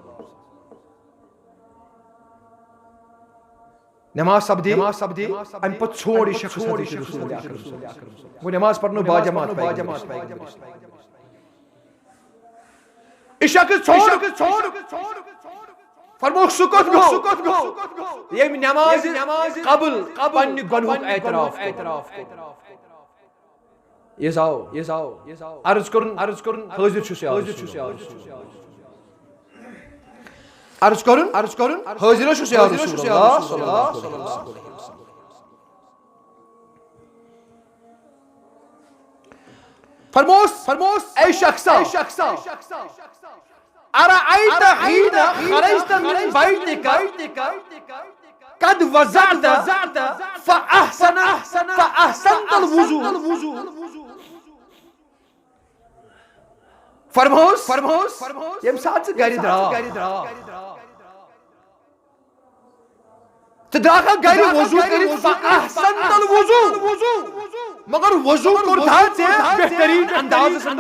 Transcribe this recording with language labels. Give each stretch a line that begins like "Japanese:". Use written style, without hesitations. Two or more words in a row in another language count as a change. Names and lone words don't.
Kashmiri: نماز سپدے امہِ پتہٕ ژھونٛڈ یہِ شخص حضرت رسول اکرم گوٚو نماز پرنو باجماعت یہ شخص ژھونٛڈ فرموک سُہ کوٚت گوٚو ییٚمۍ نماز قبل پننہِ گۄنہُک اعتراف یہ آو عرض کرن حاضر چھُس عرض کرن حاضر چھُس
Arabic: یا رسول اللہ صلی اللہ علیہ وسلم
Kashmiri: فرموس اے شخصا
Arabic: ارأيت حين خرجت من بيتك قد وضعت فأحسنت الوضوء
Kashmiri: فرموس یم ساتھ ژٕ گرِ درٛاو ژٕ درٛاکھا گرِ وضوٗ کٔرِتھ
Arabic: فأحسنت الوضوء
Kashmiri: مگر وضوٗ کوٚرتھا ژےٚ بہتریٖن اندازس اندر